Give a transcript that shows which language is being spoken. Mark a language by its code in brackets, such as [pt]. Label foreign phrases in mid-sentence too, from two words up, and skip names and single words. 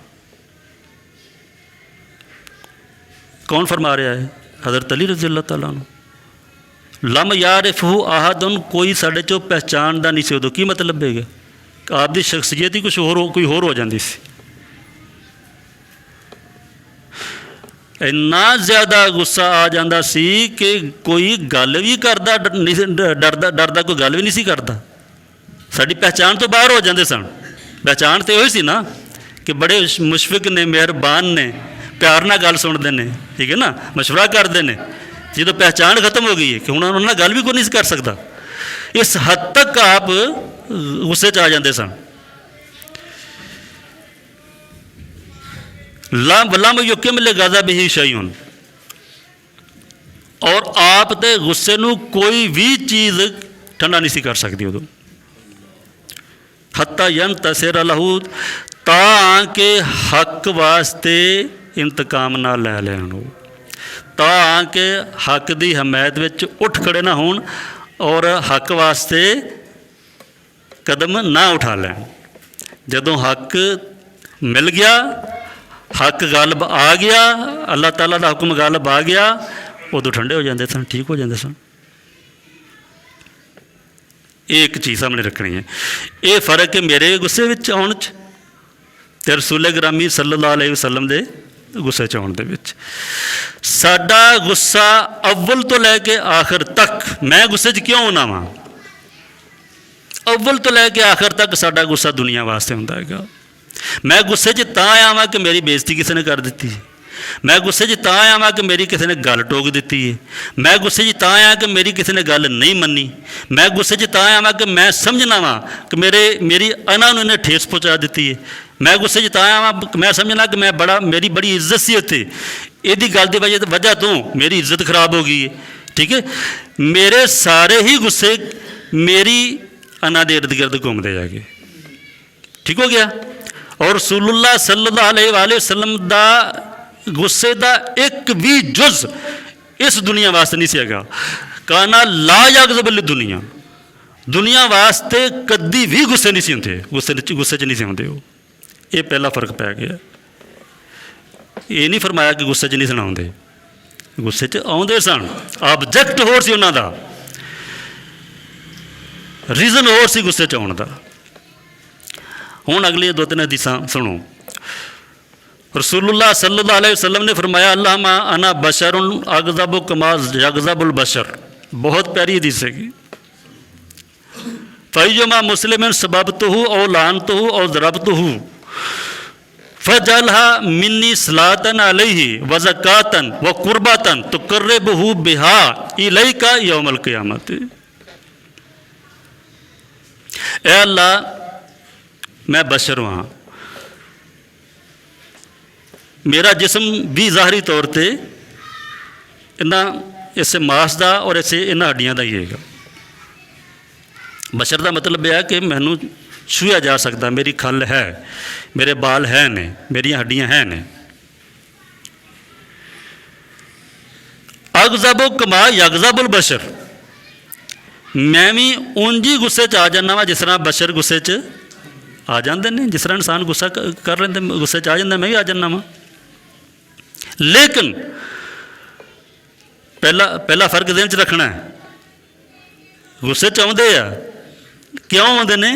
[pa] کون فرما رہا ہے? [ar] حضرة علي رضي الله تعالى عنه. لم يعرفه أحد, [pa] کوئی ساڈے چوں پہچاندا نہیں سی۔ اودوں کی مطلب ہے? آپکی شخصیت ہی کچھ کوئی ہور ہو جاتی سی. اینا زیادہ غصہ آ جاتا سی کہ کوئی گل بھی کرتا ڈردا کوئی گل بھی نہیں سی کرتا. ساڈی پہچان تو باہر ہو جاتے سن۔ پہچان تو وہی سی نا کہ بڑے مشفق نے، مہربان نے، پیار نال گل سنتے ہیں، ٹھیک ہے نا، مشورہ کرتے ہیں. جو پہچان ختم ہو گئی ہے کہ ہن انہوں نے گل بھی کوئی نہیں کر سکتا، اس حد تک آپ غصے چ آ جاتے سن. [ar] لم يقم لغضبه شيء, [pa] اور آپ دے غصے نوں کوئی بھی چیز ٹھنڈا نہیں سی کر سکتی اودوں. [ar] حتى ينتصر له, [pa] تاکہ حق واسطے انتقام نہ لے لین، تاکہ حق کی حمایت وچ اٹھ کھڑے نہ ہون اور حق واسطے قدم نہ اٹھا لین. جدوں حق مل گیا حق غالب آ گیا، اللہ تعالیٰ کا حکم غالب آ گیا، اودوں ٹھنڈے ہو جاتے سن، ٹھیک ہو جاتے سن. یہ ایک چیز سامنے رکھنی ہے. یہ فرق ہے میرے غصے وچ آؤن چ تے رسول گرامی [ar] صلى الله عليه وسلم [pa] دے غصے چ آؤن دے وچ. ساڈا غصہ اول تو لے کے آخر تک، میں غصے چ کیوں ہونا وا، اول تو لے کے آخر تک ساڈا غصہ دنیا واسطے ہوندا ہیگا. میں غصے چ تاں آیا واں کہ میری بے عزتی کسی نے کر دی ہے. میں غصے چ تاں آیا واں کہ میری کسی نے گل ٹوک دی ہے. میں غصے چ تاں آیا کہ میری کسی نے گل نہیں منی۔ میں غصے چ تاں آیا واں کہ میں سمجھنا وا کہ میری انا نوں انہیں ٹھیس پہنچا دی ہے. میں غصے چ تاں آیا واں کہ میں سمجھنا کہ میری بڑی عزت سی اوتھے، ایہدی گل دی وجہ تو میری عزت خراب ہو گئی ہے. ٹھیک ہے، میرے سارے ہی غصے میری انا دے ارد گرد گھومتے جا کے. ٹھیک ہو گیا۔ اور رسول اللہ [ar] صلى الله عليه وسلم [pa] دا غصے کا ایک بھی جز اس دنیا واسطے نہیں سیگا. [ar] كان لا يغضب دنيا, [pa] دنیا واسطے کدی بھی غصے نہیں سی ہوندے، غصے چ نہیں سی ہوندے. یہ پہلا فرق پے گیا. یہ نہیں فرمایا کہ غصے چ نہیں سناتے، غصے چ آؤندے سن، آبجیکٹ ہور سی اونہاں دا، ریزن ہور سی غصے چ آؤن دا. ہن اگلیاں دو تین حدیثاں سنو. [ar] رسول الله صلى الله عليه وسلم [pa] نے فرمایا [ar] اللهم أنا بشر أغضب كما يغضب البشر. [pa] بہت پیاری حدیث ہیگی. [ar] فأيما مسلم سببته أو لعنته أو ضربته فاجعلها مني صلاة عليه وزكاة وقربة تقربه بها إليك يوم القيامة. [pa] اے اللہ، میں بشر ہاں، میرا جسم بھی ظاہری طور پر انہاں اس ماس کا اور اس انہاں ہڈیاں کا ہی ہے. بشر کا مطلب یہ ہے کہ مینوں چھویا جا سکتا، میری کھل ہے، میرے بال ہے نے، میریاں ہڈیاں ہے نے. [ar] أغضب كما يغضب البشر, [pa] میں بھی انج ہی غصے چ آ جانا وا جس طرح بشر غصے چ آ جاتے ہیں. جس طرح انسان غصہ کر لیندے، غصے چ آ جاتا، میں بھی آ جانا وا۔ لیکن پہلا فرق دن چ رکھنا ہے، غصے چ آؤندے آ کیوں آؤندے نے?